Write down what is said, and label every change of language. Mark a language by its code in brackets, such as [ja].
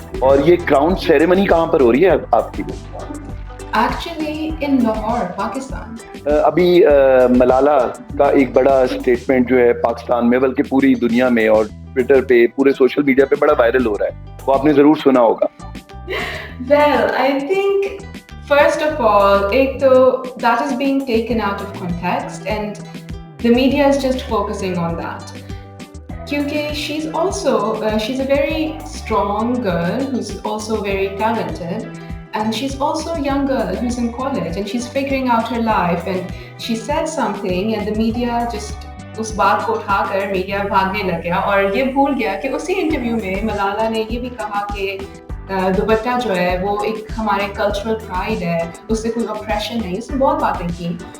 [ur] اور یہ crown ceremony کہاں پر ہو رہی ہے آپ کی؟ [en] Actually in Lahore, Pakistan. [ur] ابھی ملالہ کا ایک بڑا اسٹیٹمنٹ جو ہے پاکستان میں بلکہ پوری دنیا میں اور ٹویٹر پہ پورے سوشل میڈیا پہ بڑا وائرل ہو رہا ہے, وہ آپ نے ضرور سنا ہوگا. [en] Well, I think first of all, [ur] ایک تو [en] that is being taken out of context and the media is just focusing on that. کیونکہ she's a very strong girl who's also very talented. And she's also a young girl who's in college and she's figuring out her life, and she said something and the media just [ur] اس بات کو اٹھا کر media بھاگنے لگ گیا اور یہ بھول گیا کہ اسی انٹرویو میں ملالہ نے یہ بھی کہا کہ دوپٹہ جو ہے وہ ایک ہمارے کلچرل پرائڈ ہے, اس سے کوئی اپریشن نہیں. اس نے بہت باتیں کی.